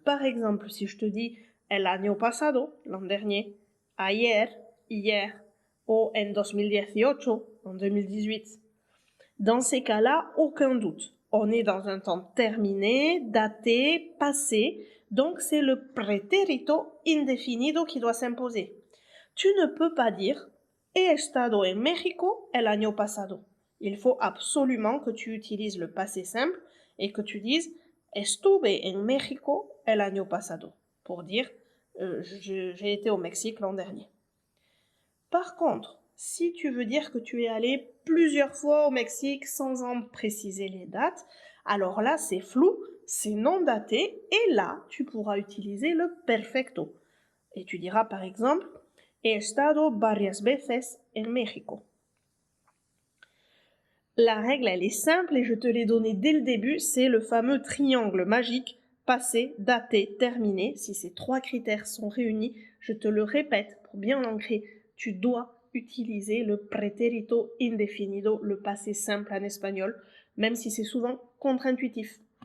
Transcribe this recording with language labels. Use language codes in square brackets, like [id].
[fr] Par exemple, si je te dis [es] el año pasado, [fr] l'an dernier, ayer, hier, ou en 2018, en 2018. Dans ces cas-là, aucun doute. On est dans un temps terminé, daté, passé, donc c'est le pretérito indefinido qui doit s'imposer. Tu ne peux pas dire [es] he estado en México el año pasado. [fr] Il faut absolument que tu utilises le passé simple et que tu dises [es] estuve en México el año pasado [fr] pour dire j'ai été au Mexique l'an dernier. Par contre, si tu veux dire que tu es allé plusieurs fois au Mexique sans en préciser les dates, alors là c'est flou, c'est non daté et là tu pourras utiliser le perfecto. Et tu diras par exemple [es] He estado varias veces en México. [fr] La règle, elle est simple et je te l'ai donnée dès le début, c'est le fameux triangle magique passé, daté, terminé. Si ces 3 critères sont réunis, je te le répète pour bien l'ancrer, tu dois utiliser le pretérito indefinido, le passé simple en espagnol, même si c'est souvent contre-intuitif.